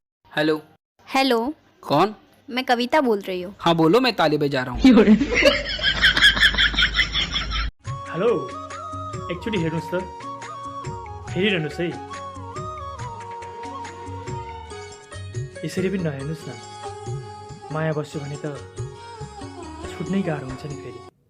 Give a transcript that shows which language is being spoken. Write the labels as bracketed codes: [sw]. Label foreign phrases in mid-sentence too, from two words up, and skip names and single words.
[hi] हेलो। हेलो। कौन? मैं कविता बोल रही हूँ। हाँ बोलो, मैं ताली बजा रहा हूँ। [ne] हेलो, एकचोटि हेर्नुहोस् त, हेरिरहनुहोस् है। यसरी पनि नहेर्नुहोस् न, माया बस्यो भने त छुट्नै गाह्रो हुन्छ नि फेरि।